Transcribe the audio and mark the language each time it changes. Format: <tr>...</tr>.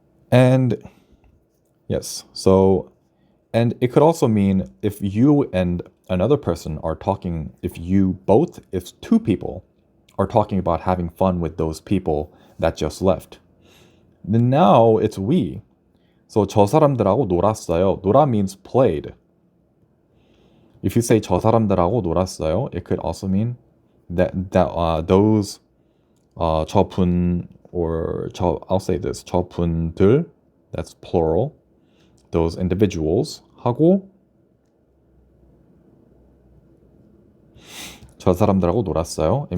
<en>And yes, so, and it could also mean if you and another person are talking, if two people are talking about having fun with those people that just left, then now it's we. So</en> <ko>저 사람들하고 놀았어요.</ko> <en>놀아 means played. If you say</en> <ko>저 사람들하고 놀았어요,</ko> <en>it could also mean that those 저분, or I'll say this, 저분들, that's plural, those individuals,</en> <ko>하고 저 사람들하고 놀았어요.</ko>